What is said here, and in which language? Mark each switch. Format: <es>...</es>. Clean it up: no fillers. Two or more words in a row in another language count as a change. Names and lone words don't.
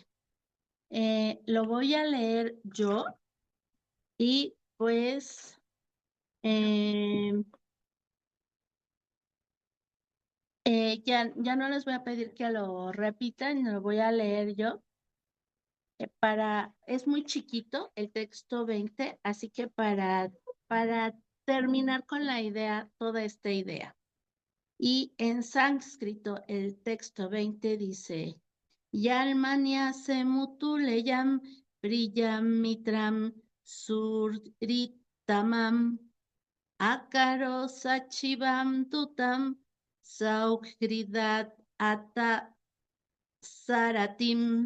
<es>Lo voy a leer yo y pues ya no les voy a pedir que lo repitan, lo voy a leer yo. Es muy chiquito el texto 20, así que para terminar con la idea, toda esta idea. Y en sánscrito el texto 20 dice,</es> <sa>Yalmanya semutuleyam priyam mitram surritamam akaro sachivam tutam saukridat ata saratim.</sa>